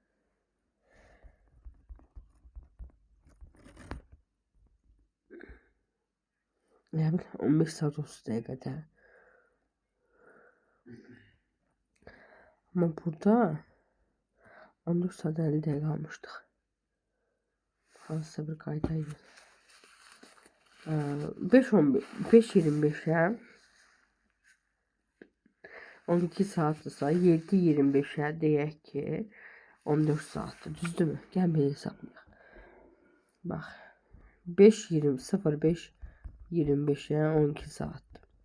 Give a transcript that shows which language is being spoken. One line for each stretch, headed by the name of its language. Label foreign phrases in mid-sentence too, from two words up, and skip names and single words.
Turkish: Yani 15 saat 30 dakikada. Ama burada 14 saat 50 dakika almıştık.
Azerbaijani: Hansısa bir kaydaydı. 5.25'e 12 saatsa 7.25'e deyək ki 14 saatdir. Düzdürmü? Gəl belə hesablayaq. Bax 05.25'e 12 saatdir.